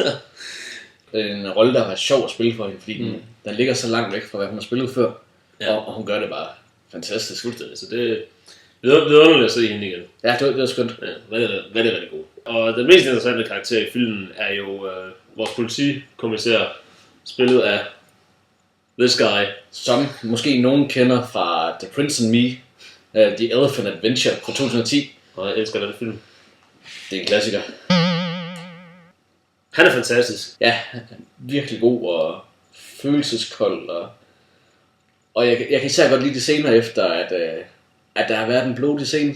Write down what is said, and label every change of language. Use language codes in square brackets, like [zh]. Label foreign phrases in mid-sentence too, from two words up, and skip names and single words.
[da] Det er en rolle, der har været sjov at spille for hende, fordi den ligger så langt væk fra, hvad hun har spillet før. Ja. Og hun gør det bare fantastisk. Så det er vidunderligt at se hende igen. Ja, det var skønt. Ja, hvad er rigtig god. Og den mest interessante karakter i filmen er jo vores politikommissær, spillet af [en] this guy. [da] Som måske nogen kender fra The Prince and Me, The Elephant Adventure fra 2010. Og jeg elsker den film. Det er en klassiker. Han er fantastisk. Ja, virkelig god og følelseskold. Og jeg kan især godt lide det senere efter, at der har været en blodig scene.